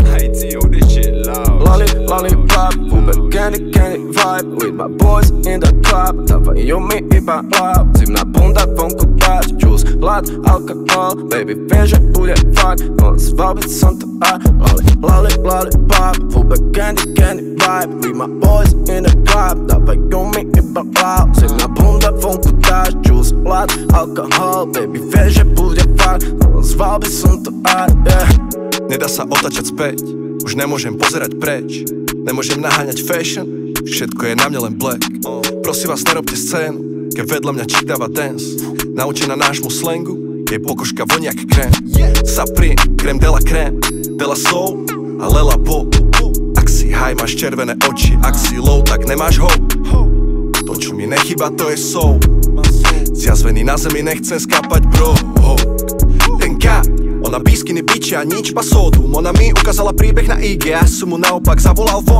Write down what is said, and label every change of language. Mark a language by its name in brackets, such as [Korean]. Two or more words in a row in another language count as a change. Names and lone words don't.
[English] ATO, this shit loud. Lollipop, Uber, candy vibe. With my boys in the club. [Slovak] Dávajú mi iba love. Zimná bunda, vonku páč. Juice, hlad, alkohol. Baby, viem, že bude fakt. No zval by som to aj. [English] Lollipop, Uber, candy vibe. With my boys in the club. [Slovak] Dávajú mi iba love. Zimná bunda, vonku páč. Juice, hlad, alkohol. Baby, viem, že bude fakt. No zval by som to aj, yeah. Nedá sa otačať späť, už nemôžem pozerať preč. Nemôžem naháňať fashion, všetko je na mne len black. Prosím vás, nerobte scénu, keď vedľa mňa chick dáva dance. Naučená nášmu slangu, jej pokožka vonia jak krém. Sapri, krém [French] de la crème, [Slovak] de la soul a lela bo. Ak si high, máš červené oči, ak si low, tak nemáš hope. To, čo mi nechýba, to je soul. Zjazvený na zemi, nechcem skápať, bro. Ten K, ona bískiny biče a nič pa sódu. Ona mi ukázala príbeh na IG, ja som mu naopak zavolal von.